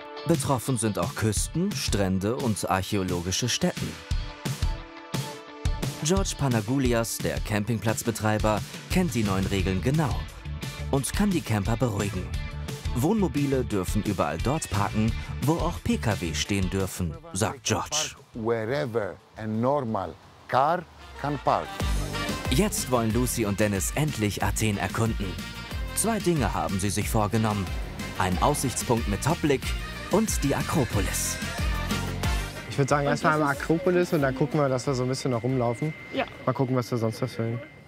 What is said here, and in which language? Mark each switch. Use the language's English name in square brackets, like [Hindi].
[German] Betroffen sind auch Küsten, Strände und archäologische Stätten. George Panagoulias, der Campingplatzbetreiber, kennt die neuen Regeln genau und kann die Camper beruhigen. Wohnmobile dürfen überall dort parken, wo auch Pkw stehen dürfen, sagt George. [English] Wherever a normal car can park. [German] Jetzt wollen Lucy und Dennis endlich Athen erkunden. 2 Dinge haben sie sich vorgenommen. Ein Aussichtspunkt mit Topblick und die Akropolis. Ich würde sagen, erstmal einmal Akropolis und dann gucken wir, dass wir so ein bisschen noch rumlaufen. Ja. Mal gucken, was wir sonst noch finden.